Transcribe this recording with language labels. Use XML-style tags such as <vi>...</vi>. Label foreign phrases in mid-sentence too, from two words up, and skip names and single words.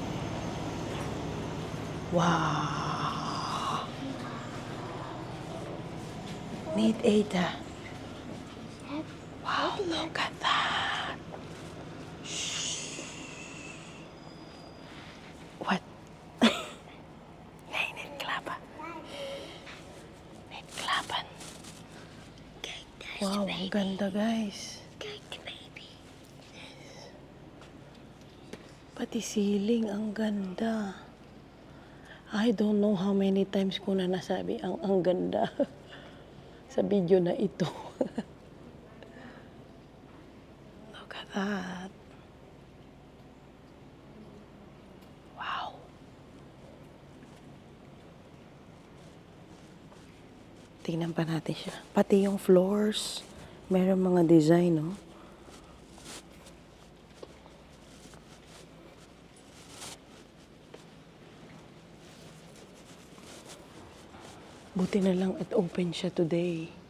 <en>Wow. Neat, Ada. Wow, look at that. Shh. What?</en> <nl>Nee, niet klappen. Niet klappen. Kijk, daar is</nl> <tl>Wow,</tl> <nl>de</nl> <tl>ang</tl> <nl>baby.</nl> <tl>ganda, guys.</tl> <nl>Kijk, de baby.</nl> <tl>Pati ceiling, ang ganda.</tl> <en>I don't know how many times</en> <tl>ko na nasabi ang ganda sa video na ito.</tl> <en>Look at that. Wow.</en> <tl>Tingnan pa natin siya. Pati yung floors, meron mga design, no? Buti na lang at open siya today.</tl>